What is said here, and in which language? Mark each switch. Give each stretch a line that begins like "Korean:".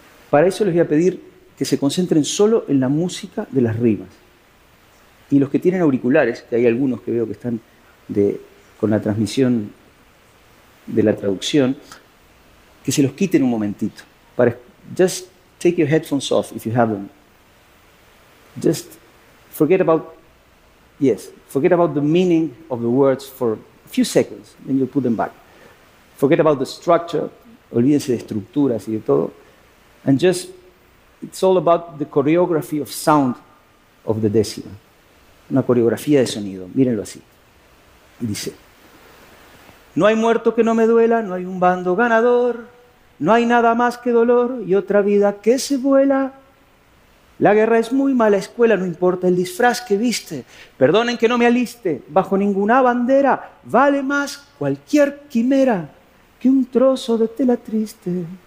Spanish: Para eso les voy a pedir que se concentren solo en la música de las rimas. Y los que tienen auriculares, que hay algunos que veo que están con la transmisión de la traducción, que se los quiten un momentito.
English: Just take your headphones off if you have them. Just forget about the meaning of the words for a few seconds, then you'll put them back. Forget about the structure,
Spanish: olvídense de estructuras y de todo.
English: And just, it's all about the choreography of sound of the décima.
Spanish: Una coreografía de sonido, mírenlo así. Dice, no hay muerto que no me duela, no hay un bando ganador, no hay nada más que dolor y otra vida que se vuela. La guerra es muy mala escuela, no importa el disfraz que viste, perdonen que no me aliste bajo ninguna bandera, vale más cualquier quimera que un trozo de tela triste.